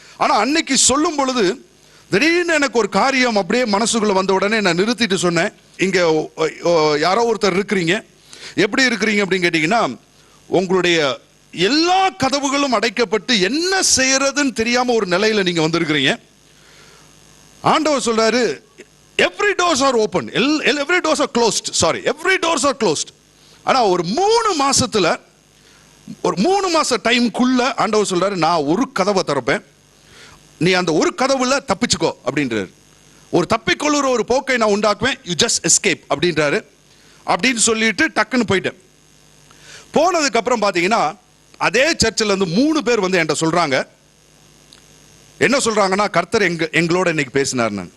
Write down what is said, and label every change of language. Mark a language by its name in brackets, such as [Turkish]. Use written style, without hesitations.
[Tamil] ஆனால் அன்னைக்கு சொல்லும் பொழுது திடீர்னு எனக்கு ஒரு காரியம் அப்படியே மனசுக்குள்ள வந்த உடனே நான் நிறுத்திட்டு சொன்னேன், இங்க யாரோ ஒருத்தர் இருக்கிறீங்க, எப்படி இருக்கிறீங்க அப்படின்னு கேட்டீங்கன்னா, உங்களுடைய எல்லா கதவுகளும் அடைக்கப்பட்டு என்ன செய்யறதுன்னு தெரியாம ஒரு நிலையில நீங்க வந்திருக்கிறீங்க. ஆண்டவர் சொல்றாரு, [English] every doors are open, every doors are closed, sorry, every doors are closed. [Tamil] ஆனா ஒரு 3 மாசத்துல, ஒரு 3 மாச டைம்குள்ள ஆண்டவர் சொல்றாரு, நான் ஒரு கதவை திறப்பேன், நீ அந்த ஒரு கதவுல தப்பிச்சுக்கோ அப்படின்றாரு. ஒரு தப்பிக்கொள்ளுற ஒரு போக்கை நான் உண்டாக்குவேன், [English] you just escape [Tamil] அப்படின்றாரு. அப்படின்னு சொல்லிட்டு டக்குன்னு போயிட்டேன். போனதுக்கு அப்புறம் பாத்தீங்கன்னா, அதே சர்ச்சில் இருந்து 3 பேர் என்கிட்ட சொல்றாங்க. என்ன சொல்றாங்கன்னா, கர்த்தர் எங்களோட இன்னைக்கு பேசினார்.